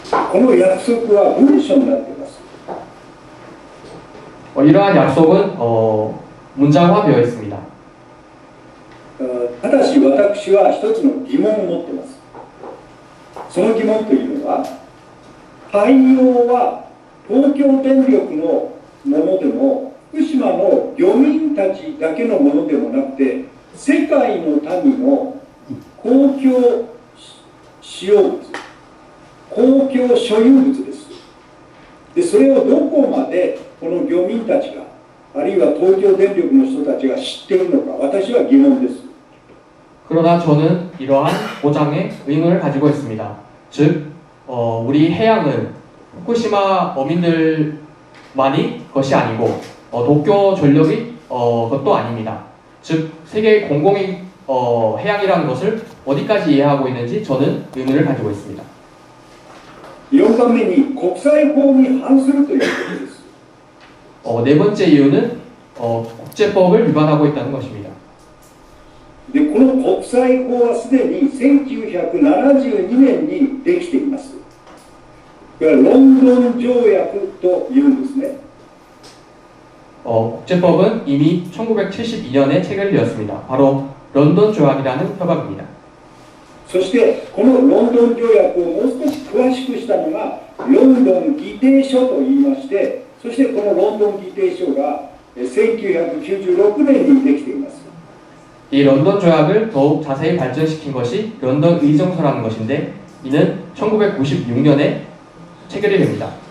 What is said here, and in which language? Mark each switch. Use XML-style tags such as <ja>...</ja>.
<ja>この約束は文書になっています。</ja> <ko>이러한 약속은 문장화되어 있습니다.</ko> <ja>ただし私は一つの疑問を持っています。その疑問というのは海洋は東京電力のものでも福島の漁民たちだけのものでもなくて世界の民の公共使用物、公共所有物です。でそれをどこまでこの漁民たちがあるいは東京電力の人たちが知っているのか私は疑問です。</ja> <ko>그러나 저는 이러한 보장에 의문을 가지고 있습니다. 즉, 우리 해양은 후쿠시마 어민들만이 것이 아니고 도쿄 전력이 것도 아닙니다. 즉, 세계의 공공의 해양이라는 것을 어디까지 이해하고 있는지 저는 의문을 가지고 있습니다.</ko> <ja>4番目に国際法に反するということです。</ja> <ko>네 번째 이유는 국제법을 위반하고 있다는 것입니다.</ko> <ja>でこの国際法はすでに1972年にできています。これはロンドン条約というんですね。</ja> <ko>국제법은 이미 1972년에 체결되었습니다. 바로 런던 조약이라는 협약입니다.</ko> <ja>そしてこのロンドン条約をもう少し詳しくしたのがロンドン議定書といいまして、そしてこのロンドン議定書が1996年にできています。</ja> <ko>이 런던 조약을 더욱 자세히 발전시킨 것이 런던 의정서라는 것인데 이는 1996년에 체결이 됩니다.</ko>